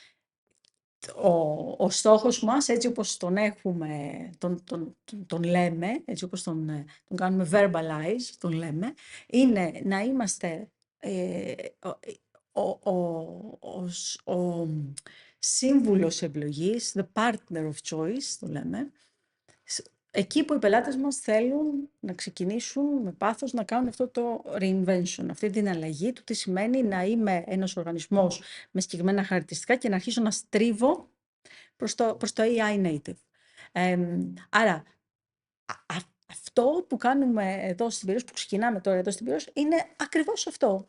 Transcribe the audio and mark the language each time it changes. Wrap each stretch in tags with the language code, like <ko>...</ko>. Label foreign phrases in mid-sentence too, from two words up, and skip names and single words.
<el>Ο στόχος μας, έτσι όπως τον έχουμε, τον λέμε, έτσι όπως τον κάνουμε verbalize, τον λέμε, είναι να είμαστε ο σύμβουλος επιλογής,</el> <en>the partner of choice,</en> <el>το λέμε, εκεί που οι πελάτες μας θέλουν να ξεκινήσουν με πάθος να κάνουν αυτό το reinvention, αυτή την αλλαγή του τι σημαίνει να είμαι ένας οργανισμός με συγκεκριμένα χαρακτηριστικά και να αρχίσω να στρίβω προς το</el> <en>AI native.</en> <el>Άρα, αυτό που κάνουμε εδώ στην Πυραιώς, που ξεκινάμε τώρα εδώ στην Πυραιώς, είναι ακριβώς αυτό.</el>